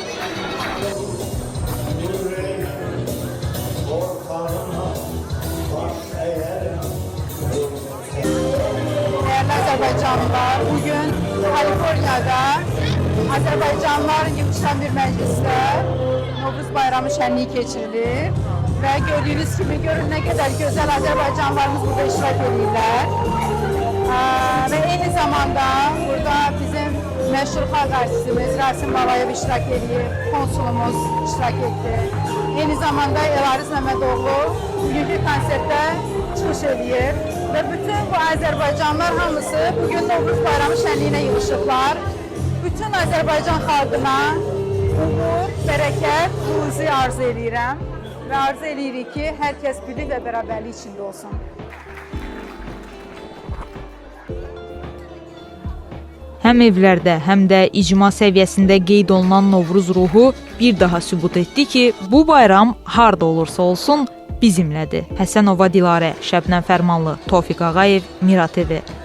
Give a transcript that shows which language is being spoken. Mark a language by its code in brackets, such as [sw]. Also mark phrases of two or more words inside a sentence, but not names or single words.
[tr] Değerli Azerbaycanlılar, bugün Kaliforniya'da Azerbaycanlıların [az] yığışan bir meclisdə [tr] Novruz bayramı şenliği geçirilir. Ve gördüğünüz gibi görün ne kadar güzel Azerbaycanlılarımız burada [az] iştirak edirlər. [tr] Ve aynı zamanda burada bizim meşhur [az] xalq artistimiz [tr] Rasim Babayev iştirak edir, konsulumuz iştirak etti. Aynı zamanda [az] Elariz Məhmədoğlu bugünkü konsertdə çıxış edir. [tr] Ve bütün bu Azerbaycanlılar hamısı bugün Novruz bayramı şenliğine yığışıblar. [az] Bütün Azerbaycan xalqına uğur, bərəkət, ruzi arzu edirəm. [tr] Ve arzu edirik ki herkes birlik ve beraberlik içinde olsun. [az] Həm evlərdə, həm də icma səviyyəsində qeyd olunan Novruz ruhu bir daha sübut etdi ki, bu bayram harda olursa olsun bizimlədir. Həsənova Dilarə, Şəbnəm Fərmanlı, Tofiq Ağayev, Mira TV.